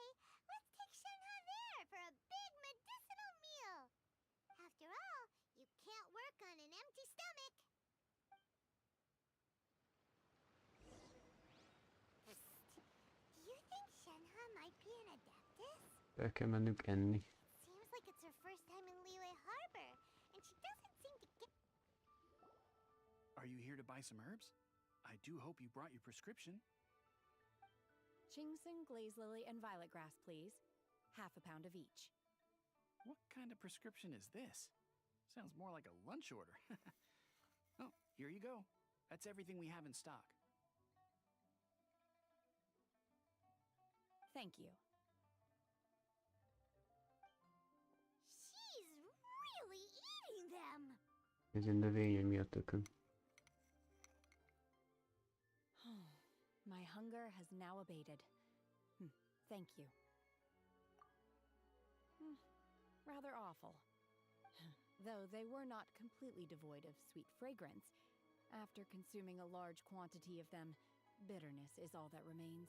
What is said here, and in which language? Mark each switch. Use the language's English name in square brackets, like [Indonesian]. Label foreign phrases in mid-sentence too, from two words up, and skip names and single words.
[English] Let's take Shenhe there for a big medicinal meal. After all, you can't work on an empty stomach. Do you think Shenhe might be an adeptus? [Hungarian] El kell mennünk enni. [English] Seems like it's her first time in Liyue Harbor, and she doesn't seem to get... Are you here to buy some herbs? I do hope you brought your prescription. Chingson, glaze lily, and violet grass, please. half a pound of each. What kind of prescription is this? Sounds more like a lunch order. Oh, here you go. That's everything we have in stock. Thank you. She's really eating them! [Hungarian] Ez növényen mi a tököm? [English] My hunger has now abated. Thank you. Rather awful. Though they were not completely devoid of sweet fragrance. After consuming a large quantity of them, bitterness is all that remains.